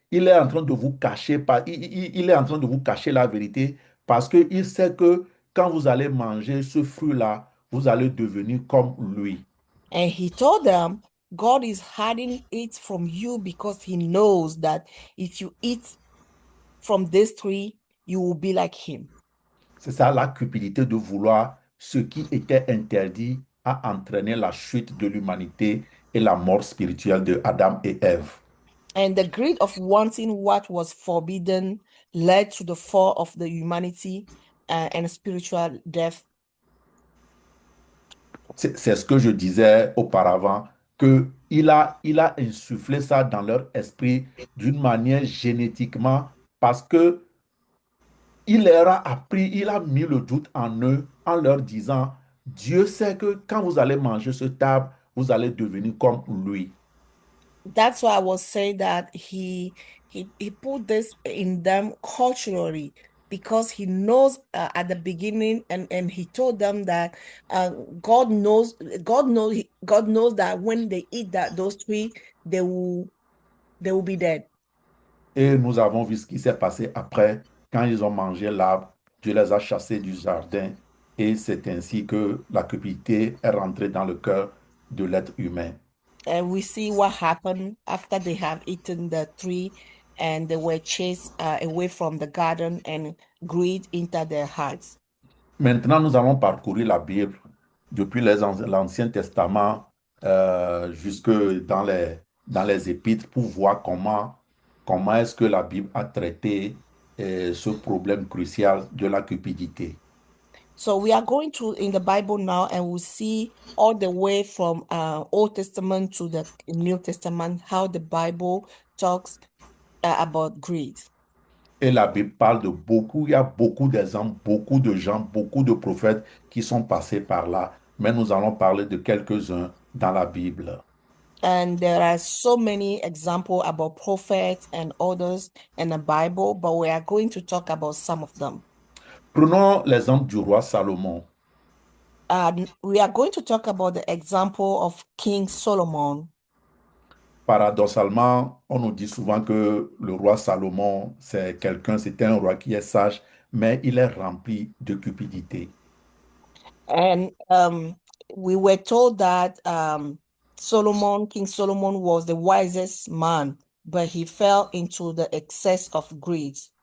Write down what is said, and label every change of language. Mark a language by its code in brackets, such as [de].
[fr] il est en train de vous cacher, il est en train de vous cacher la vérité parce qu'il sait que quand vous allez manger ce fruit-là, vous allez devenir comme lui. [en] And he told them, God is hiding it from you because he knows that if you eat from this tree, you will be like him. [fr] C'est ça la cupidité de vouloir ce qui était interdit a entraîné la chute de l'humanité et la mort spirituelle de Adam et Ève. [en] And the greed of wanting what was forbidden led to the fall of the humanity and spiritual death. [fr] C'est ce que je disais auparavant, qu'il il a insufflé ça dans leur esprit d'une manière génétiquement parce que il leur a appris, il a mis le doute en eux en leur disant, Dieu sait que quand vous allez manger ce table, vous allez devenir comme lui. [en] That's why I was saying that he put this in them culturally because he knows at the beginning and he told them that God knows that when they eat those three they will be dead. [fr] Et nous avons vu ce qui s'est passé après, quand ils ont mangé l'arbre, Dieu les a chassés du jardin et c'est ainsi que la cupidité est rentrée dans le cœur de l'être humain. [en] And we see what happened after they have eaten the tree and they were chased away from the garden and greed entered their hearts. [fr] Maintenant, nous allons parcourir la Bible depuis l'Ancien Testament jusque dans les Épîtres pour voir comment est-ce que la Bible a traité ce problème crucial de la cupidité. [en] So we are going to in the Bible now and we'll see all the way from Old Testament to the New Testament how the Bible talks about greed. [fr] Et la Bible parle de beaucoup, il y a beaucoup d'exemples, beaucoup de gens, beaucoup de prophètes qui sont passés par là. Mais nous allons parler de quelques-uns dans la Bible. [en] And there are so many examples about prophets and others in the Bible, but we are going to talk about some of them. [fr] Prenons l'exemple du roi Salomon. [en] We are going to talk about the example of King Solomon. [fr] Paradoxalement, on nous dit souvent que le roi Salomon, c'était un roi qui est sage, mais il est rempli de cupidité. [en] And we were told that King Solomon was the wisest man, but he fell into the excess of greed.